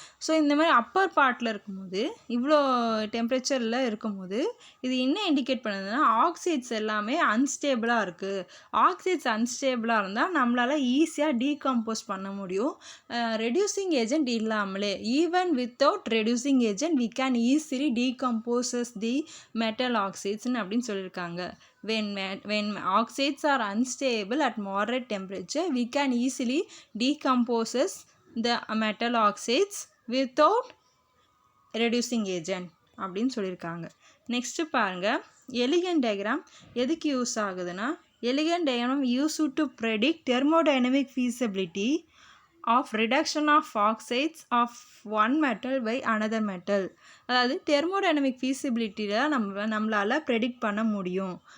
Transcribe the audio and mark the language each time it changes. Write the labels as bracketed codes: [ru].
[ta] So இந்த மாதிரி அப்பர் பார்ட்டில் இருக்கும்போது, இவ்வளோ டெம்பரேச்சரில் இருக்கும்போது இது என்ன இண்டிகேட் பண்ணுதுன்னா, ஆக்சைட்ஸ் எல்லாமே அன்ஸ்டேபிளாக இருக்குது. ஆக்சைட்ஸ் அன்ஸ்டேபிளாக இருந்தால் நம்மளால் ஈஸியாக டீகம்போஸ் பண்ண முடியும் ரெடியூசிங் ஏஜென்ட் இல்லாமலே. [en] even without reducing agent we can easily decomposes the metal ஆக்சைட்ஸ்னு [ta] அப்படின்னு சொல்லியிருக்காங்க. [en] When oxides are unstable at moderate temperature, we can easily decompose the metal oxides without reducing agent [ta] அப்படின்னு சொல்லியிருக்காங்க. நெக்ஸ்ட்டு பாருங்கள், elegant diagram எதுக்கு use ஆகுதுன்னா, elegant diagram [en] Use to predict thermodynamic feasibility of reduction of oxides of one metal by another metal. [ta] அதாவது thermodynamic ஃபீசிபிலிட்டியில் நம்மளால் predict பண்ண முடியும்.